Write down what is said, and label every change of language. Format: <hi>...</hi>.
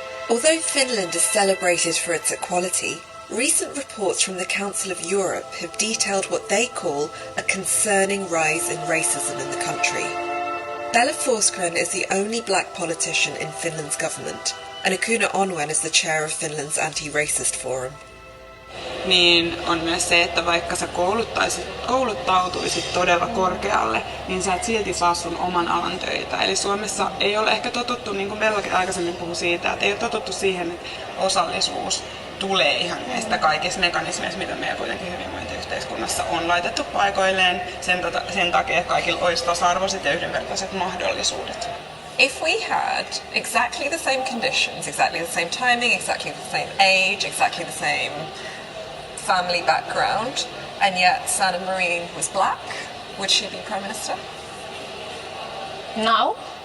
<en>Although Finland is celebrated for its equality, recent reports from the Council of Europe have detailed what they call a concerning rise in racism in the country. Bella Forsgren is the only black politician in Finland's government, and Akuna Onwen is the chair of Finland's anti-racist forum.</en> <fi>Niin on myös se, että vaikka sä kouluttautuisit todella korkealle, niin sä et silti saa sun oman alan töitä. Eli Suomessa ei ole ehkä totuttu, niin kuin Bellakin aikaisemmin puhui siitä, että ei ole totuttu siihen, että osallisuus tulee ihan näistä kaikista mekanismeista, mitä meillä kuitenkin hyvinvointiyhteiskunnassa on laitettu paikoilleen sen takia, että kaikilla olisi tasa-arvoiset ja yhdenvertaiset mahdollisuudet.</fi> <en>If we had exactly the same conditions, exactly the same timing, exactly the same age, exactly the same family background, and yet Sanna Marin was black, would she be Prime Minister? Now?</en>